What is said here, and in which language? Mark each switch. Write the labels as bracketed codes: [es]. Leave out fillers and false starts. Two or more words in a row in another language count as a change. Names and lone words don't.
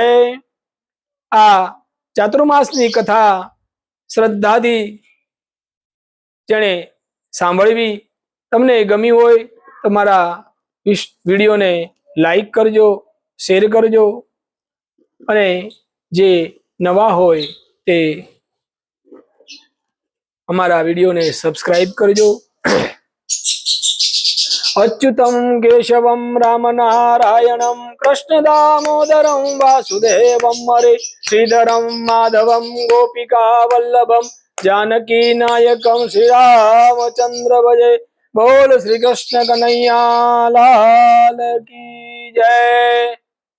[gu] આ ચાતુર્માસની કથા શ્રદ્ધાથી જેણે સાંભળવી, તમને ગમી હોય તો મારા વિડીયોને લાઈક કરજો, શેર કરજો અને જે નવા હોય તે અમારા વિડીયોને સબસ્ક્રાઇબ કરજો. [sa] अच्युतम केशवम राम नारायणम कृष्ण दामोदरम वासुदेवम हरे श्रीधरम माधवम गोपिका वल्लभम जानकी नायकम श्री रामचंद्र भजे. [hi] बोल श्री कृष्ण कन्हैया लाल की जय.